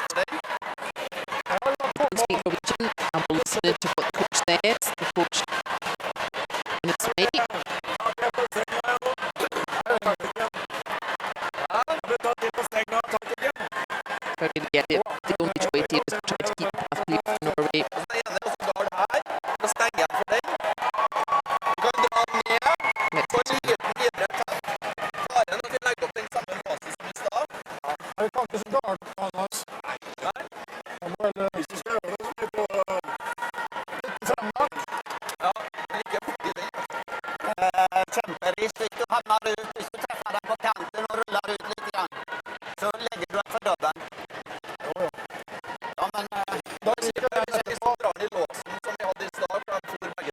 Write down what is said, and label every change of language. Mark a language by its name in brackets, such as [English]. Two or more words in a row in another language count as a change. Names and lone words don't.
[English] Let's speak Norwegian and we'll listen to what the coach says. The coach on its way. But really, yeah, the only choice here is to try to keep a clear for Norway. [Norwegian] Det kom ikke så galt, Anders. Han var vel Hvis du skal øve deg, så blir det på 5 Ja, ligger borti det. Kjemperisk. [Swedish] Hvis du hamnar ut, hvis du träffar den på kanten och rullar ut lite grann, så lägger du den för dubben. Ja, men då drar ni låsen som vi hade i start.